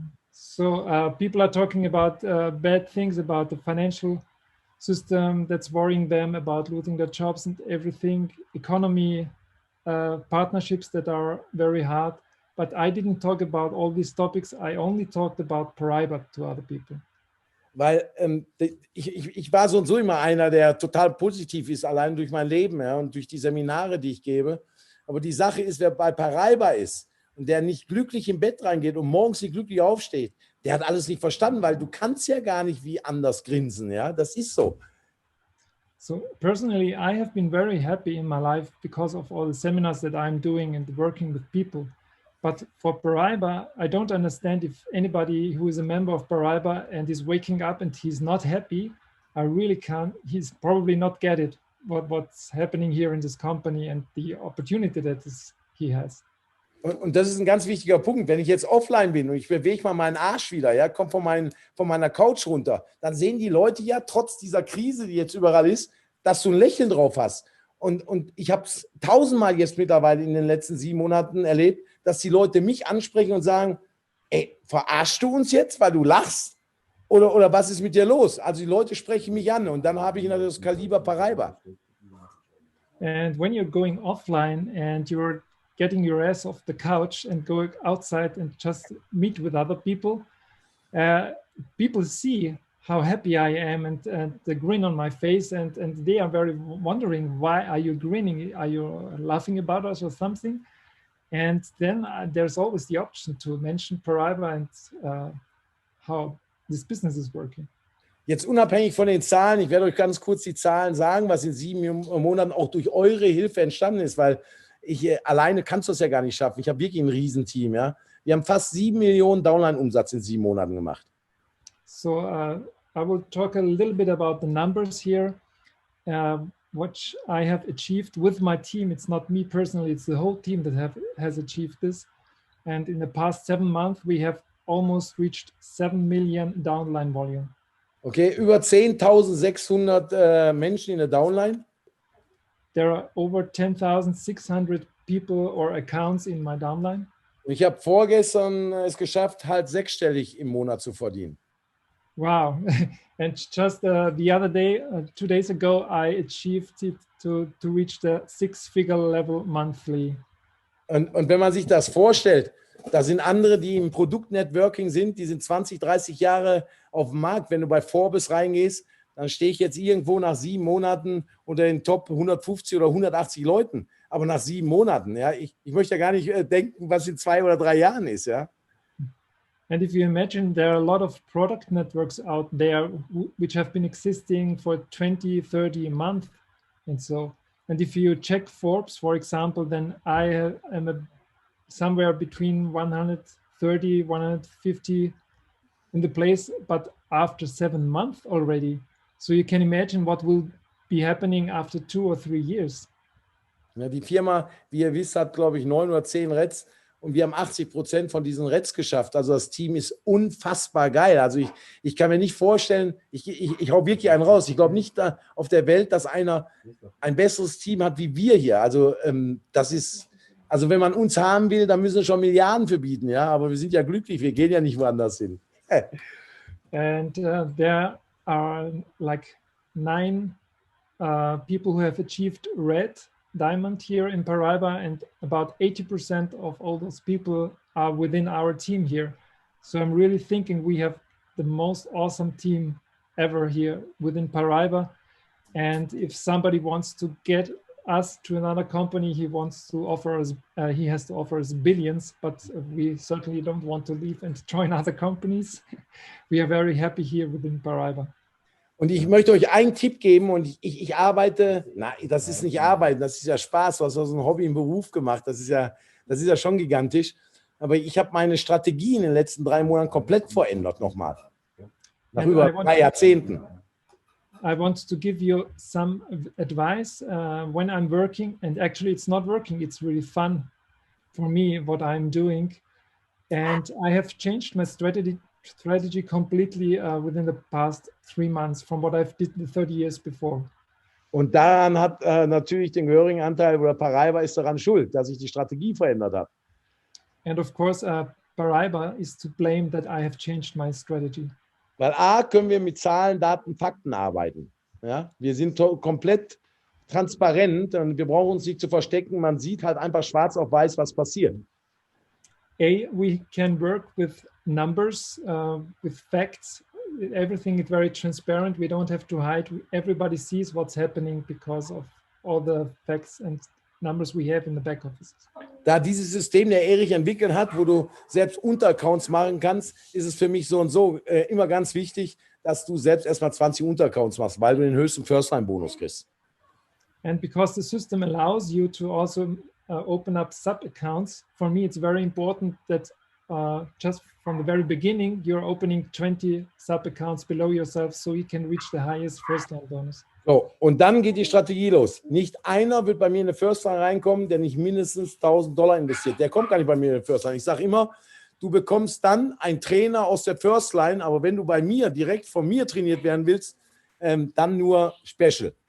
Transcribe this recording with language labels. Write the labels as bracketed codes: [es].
[en] So people are talking about bad things about the financial system that's worrying them, about losing their jobs and everything, economy, partnerships that are very hard. But I didn't talk about all these topics. I only talked about Paraiba to other people. [de] Weil ich war so und so immer einer, der total positiv ist, allein durch mein Leben, ja, und durch die Seminare, die ich gebe. Aber die Sache ist, wer bei Paraiba ist und der nicht glücklich im Bett reingeht und morgens nicht glücklich aufsteht, der hat alles nicht verstanden, weil du kannst ja gar nicht wie anders grinsen, ja, das ist so. [en] So personally, I have been very happy in my life because of all the seminars that I'm doing and working with people. But for Paraiba, I don't understand if anybody who is a member of Paraiba and is waking up and he's not happy, I really can't, he's probably not get it, what's happening here in this company and the opportunity that is he has. [de] Und das ist ein ganz wichtiger Punkt. Wenn ich jetzt offline bin und ich bewege mal meinen Arsch wieder, ja, komme von meiner Couch runter, dann sehen die Leute ja trotz dieser Krise, die jetzt überall ist, dass du ein Lächeln drauf hast. Und ich habe es tausendmal jetzt mittlerweile in den letzten 7 Monaten erlebt, dass die Leute mich ansprechen und sagen, ey, verarschst du uns jetzt, weil du lachst? Oder was ist mit dir los? Also die Leute sprechen mich an und dann habe ich natürlich das Kaliber Paraiba. [en] And when you're going offline and you're getting your ass off the couch and going outside and just meet with other people, people see how happy I am and the grin on my face, and they are very wondering, why are you grinning? Are you laughing about us or something? And then there's always the option to mention Paraiba and how this business is working. [de] Jetzt unabhängig von den Zahlen, ich werde euch ganz kurz die Zahlen sagen, was in 7 Monaten auch durch eure Hilfe entstanden ist, weil alleine kannst du es ja gar nicht schaffen. Ich habe wirklich ein Riesenteam. Ja? Wir haben fast 7 Millionen Downline-Umsatz in 7 Monaten gemacht. [en] So I will talk a little bit about the numbers here, what I have achieved with my team. It's not me personally, it's the whole team that has achieved this. And in the past 7 months, we have almost reached 7 million downline volume. [de] Okay, über 10.600 Menschen in der Downline. [en] There are over 10,600 people or accounts in my downline. [de] Ich habe vorgestern es geschafft, halt 6-stellig im Monat zu verdienen. Wow. [en] And just the other day, 2 days ago, I achieved it to reach the 6-figure level monthly. [de] Und wenn man sich das vorstellt, da sind andere, die im Produktnetworking sind, die sind 20, 30 Jahre auf dem Markt. Wenn du bei Forbes reingehst, dann stehe ich jetzt irgendwo nach 7 Monaten unter den Top 150 oder 180 Leuten. Aber nach 7 Monaten, ja, ich möchte ja gar nicht denken, was in 2 oder 3 Jahren ist, ja. [en] And if you imagine, there are a lot of product networks out there which have been existing for 20, 30 months. And so, and if you check Forbes, for example, then I am somewhere between 130, 150 in the place, but after 7 months already. So you can imagine what will be happening after 2 or 3 years. [de] Ja, die Firma, wie ihr wisst, hat, glaube ich, 9 oder 10 Reds und wir haben 80% von diesen Reds geschafft. Also das Team ist unfassbar geil. Also ich kann mir nicht vorstellen, ich hau wirklich einen raus. Ich glaube nicht da auf der Welt, dass einer ein besseres Team hat wie wir hier. Also das ist, also wenn man uns haben will, dann müssen wir schon Milliarden für bieten. Ja? Aber wir sind ja glücklich, wir gehen ja nicht woanders hin. [en] And there are like 9 people who have achieved red diamond here in Paraiba, and about 80% of all those people are within our team here. So I'm really thinking we have the most awesome team ever here within Paraiba. And if somebody wants to get us to another company, he wants to offer us, he has to offer us billions, but we certainly don't want to leave and join other companies. We are very happy here within Paraiba. [de] Und ich möchte euch einen Tipp geben und ich arbeite, das ist nicht Arbeiten, das ist ja Spaß, du hast aus einem Hobby einen Beruf gemacht, das ist ja schon gigantisch. Aber ich habe meine Strategie in den letzten 3 Monaten komplett verändert nochmal. Nach über 3 Jahrzehnten. [en] I want to give you some advice when I'm working, and actually it's not working, it's really fun for me what I'm doing. And I have changed my strategy completely within the past 3 months from what I've did the 30 years before. [de] Und daran hat natürlich den gehörigen Anteil, oder Paraiba ist daran schuld, dass ich die Strategie verändert habe. [en] And of course, Paraiba is to blame that I have changed my strategy. [de] Weil A, können wir mit Zahlen, Daten, Fakten arbeiten. Ja? Wir sind komplett transparent und wir brauchen uns nicht zu verstecken. Man sieht halt einfach schwarz auf weiß, was passiert. [en] A, we can work with numbers, with facts. Everything is very transparent. We don't have to hide. Everybody sees what's happening because of all the facts and numbers we have in the back office. [de] Da dieses System der Erich entwickelt hat, wo du selbst Unteraccounts machen kannst, ist es für mich so und so immer ganz wichtig, dass du selbst erstmal 20 Unteraccounts machst, weil du den höchsten First-Line-Bonus kriegst. [en] And because the system allows you to also open up sub-accounts, for me it's very important that just from the very beginning, you're opening 20 sub-accounts below yourself so you can reach the highest first-line bonus. [de] So, und dann geht die Strategie los. Nicht einer wird bei mir in eine First Line reinkommen, der nicht mindestens $1.000 investiert. Der kommt gar nicht bei mir in eine First Line. Ich sage immer, du bekommst dann einen Trainer aus der First Line, aber wenn du bei mir direkt von mir trainiert werden willst, dann nur Special.